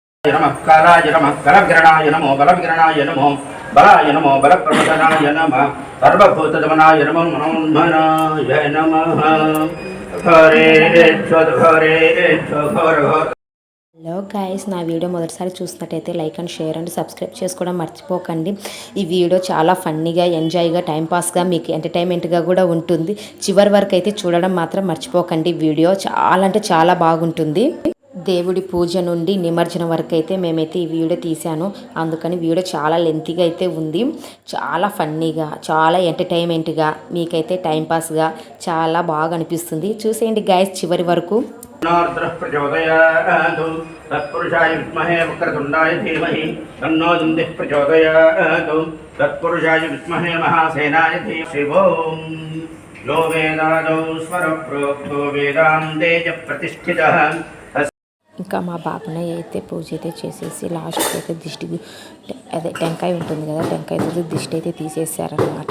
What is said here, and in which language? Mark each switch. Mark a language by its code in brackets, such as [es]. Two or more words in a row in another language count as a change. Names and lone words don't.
[sa] नमः कालाय नमः कलविग्रहणाय नमो बलविग्रहणाय नमो बलाय नमो बलप्रवदनाय नमः सर्वभूतदमनाय नमो मनोन्मनाय नमः हरे [te] హలో గైస్, నా వీడియో మొదటిసారి చూసినట్టయితే [en] like and share and subscribe [te] చేసుకోవడం మర్చిపోకండి. ఈ వీడియో చాలా ఫన్నీగా, ఎంజాయ్గా, టైంపాస్గా, మీకు ఎంటర్టైన్మెంట్గా కూడా ఉంటుంది. చివరి వరకు అయితే చూడడం మాత్రం మర్చిపోకండి. వీడియో చాలా అంటే చాలా బాగుంటుంది. దేవుడి పూజ నుండి నిమజ్జనం వరకు అయితే మేమైతే ఈ వీడియో తీసాను. అందుకని వీడియో చాలా లెంతీగా అయితే ఉంది. చాలా ఫన్నీగా, చాలా ఎంటర్టైన్మెంట్గా, మీకైతే టైంపాస్గా చాలా బాగా అనిపిస్తుంది. చూసేయండి గైస్ చివరి వరకు. [sa] तत्पुरुषाय विद्महे वक्रतुण्डाय धीमहि तन्नो दुन्दिः प्रचोदयात् तत्पुरुषाय विद्महे महासेनाय धीमहि शिवों यो वेदादौ स्वरप्रोक्तो वेदान्ते च प्रतिष्ठितः. [te] ఇంకా మా బాబునయ్య అయితే పూజ అయితే చేసేసి లాస్ట్కి అయితే దిష్టి అదే టెంకాయ ఉంటుంది కదా, టెంకాయతో దిష్టి అయితే తీసేసారనమాట.